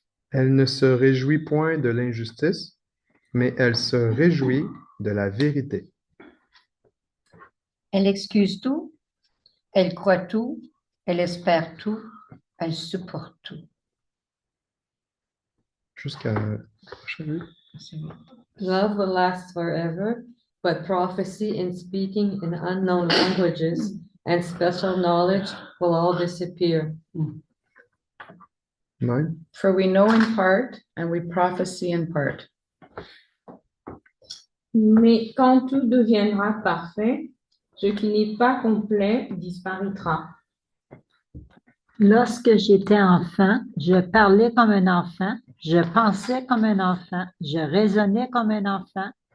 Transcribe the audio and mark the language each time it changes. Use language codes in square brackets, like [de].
[fr] Elle ne se réjouit point de l'injustice, mais elle se réjouit de la vérité. Elle excuse tout, elle croit tout, elle espère tout, elle supporte tout. Jusqu'à la prochaine. [en] Love will last forever, but prophecy and speaking in unknown languages and special knowledge will all disappear. 9. For we know in part and we prophesy in part. [fr] Mais quand tout deviendra parfait, ce qui n'est pas complet disparaîtra. Lorsque j'étais enfant, je parlais comme un enfant, Je pensais comme un enfant, je raisonnais comme un enfant.